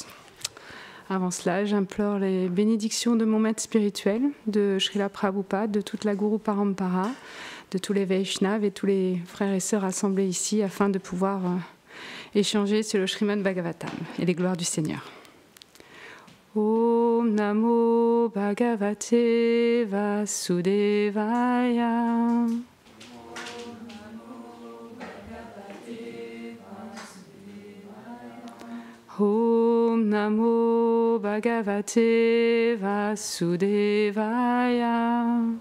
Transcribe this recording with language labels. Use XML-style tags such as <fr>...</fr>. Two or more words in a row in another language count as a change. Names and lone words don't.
<fr>Avant cela, j'implore les bénédictions de mon maître spirituel, de Srila Prabhupada, de toute la Guru Parampara, de tous les Vaishnavas et tous les frères et sœurs assemblés ici afin de pouvoir échanger sur le Srimad Bhagavatam et les gloires du Seigneur.</fr> <sa>ॐ नमो भगवते वासुदेवाय. ॐ नमो भगवते वासुदेवाय.</sa>